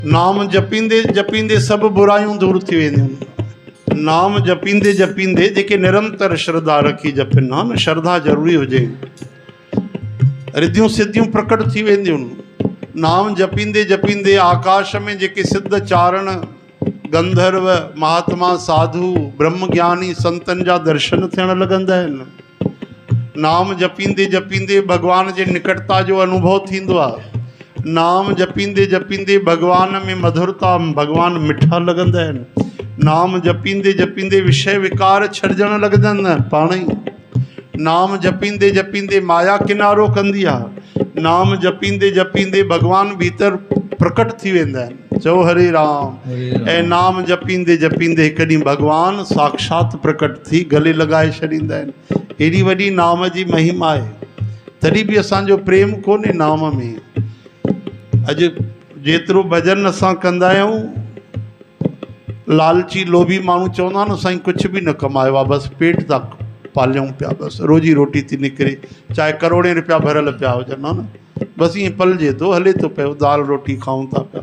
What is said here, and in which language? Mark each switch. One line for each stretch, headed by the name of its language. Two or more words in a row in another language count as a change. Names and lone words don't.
Sindhi: नाम जपींदे जपींदे सब बुरायूं दूर थी वेंदियूं। नाम जपींदे जपींदे जेके निरंतर श्रद्धा रखी जपनि हा न, श्रद्धा ज़रूरी हुजे, रिद्धियूं सिद्धियूं प्रकट थी वेंदियूं। नाम जपींदे जपींदे आकाश में जेके सिद्ध चारण गंधर्व महात्मा साधु ब्रह्म ज्ञानी संतन जा दर्शन थियण लॻंदा आहिनि। नाम जपींदे जपींदे भगवान जे निकटता जो अनुभव थींदो आहे। नाम जपींदे जपींदे भगवान में मधुरता, भगवान मिठा लॻंदा आहिनि। नाम जपींदे जपींदे विषय विकार छॾजण लॻंदा आहिनि पाण ई। नाम जपींदे जपींदे माया किनारो कंदी आहे। नाम जपींदे जपींदे भगवान भीतर प्रकट थी वेंदा आहिनि। चओ
Sanskrit: हरे राम।
Sindhi: ऐं नाम जपींदे जपींदे हिकु ॾींहुं भगवान साक्षात प्रकट थी गले लॻाए छॾींदा आहिनि। एॾी वॾी नाम जी महिमा आहे, तॾहिं बि असांजो प्रेम कोन्हे नाम में। अॼु जेतिरो भॼन असां कंदा आहियूं, लालची लोभी माण्हू चवंदा न साईं कुझु बि न कमायो आहे, बसि पेट था पालियूं पिया, बसि रोजी रोटी थी निकिरे, चाहे करोड़े रुपया भरियल पिया हुजनि हा न, बसि ईअं पलिजे थो, हले थो पियो, दाल रोटी खाऊं था पिया।